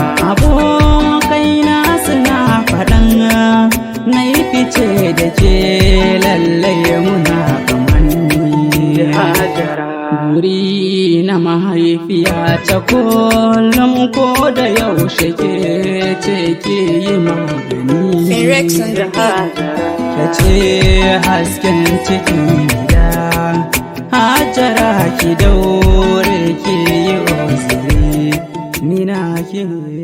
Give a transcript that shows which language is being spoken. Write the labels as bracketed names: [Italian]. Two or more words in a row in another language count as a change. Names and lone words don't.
[Hausa] Abokai na suna faɗan na yi fice da ke lallai muna kamanni. Buri na mahaifiya ta kullum ko da yaushe ke ce ke yi magani. [English] Rex on the beat. [Hausa] Ke ce hasken cikin gida, Hajara ki daure ki yi uzuri, ni na ki ne.